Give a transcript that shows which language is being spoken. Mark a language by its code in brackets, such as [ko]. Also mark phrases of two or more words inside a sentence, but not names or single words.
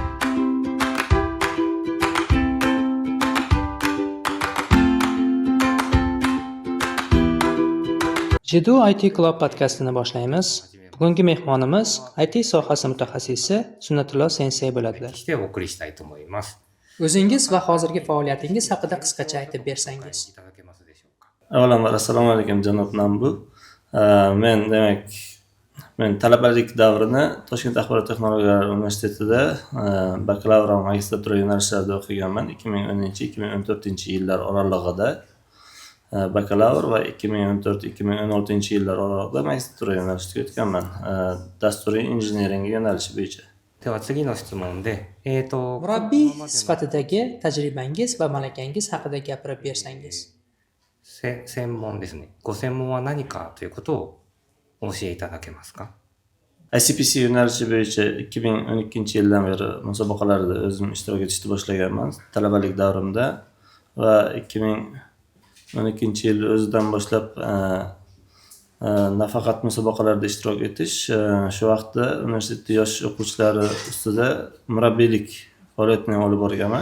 [uz] Jidu IT Club podkastini boshlaymiz. Bugungi mehmonimiz IT sohasi mutaxassisi Sunnatullo Sensei bo'ladilar. [ja] してお送りしたいと思います。 [uz] O'zingiz va hozirgi faoliyatingiz haqida qisqacha aytib bersangiz. [ja] いただけますでしょうか。 [uz] Avvalambor assalomu alaykum janob Nambu. Men talabalik davrini Toshkent axborot texnologiyalari universitetida bakalavr va magistratura yo'nalishlarida o'qiganman. 2010-2014 yillar oralig'ida bakalavr va 2014-2016 yillar oralig'ida magistratura yo'nalishiga o'tganman. Dasturiy injiniring yo'nalishi bo'yicha. [ja] では次の質問で、 [uz] Murabbiy sifatidagi tajribangiz va malakangiz haqida gapirib bersangiz. [ja] 専門ですね。ご専門は何かということをお教えいただけますか。 [uz] ICPC yo'nalishi bo'yicha 2012-yildan beri musobaqalarda o'zim ishtirok etishni boshlaganman talabalik davrimda va 2012-yil o'zidan boshlab nafaqat musobaqalarda ishtirok etish, shu vaqtda universitet yosh o'quvchilari ustida murabbiylik faoliyatini olib borganman.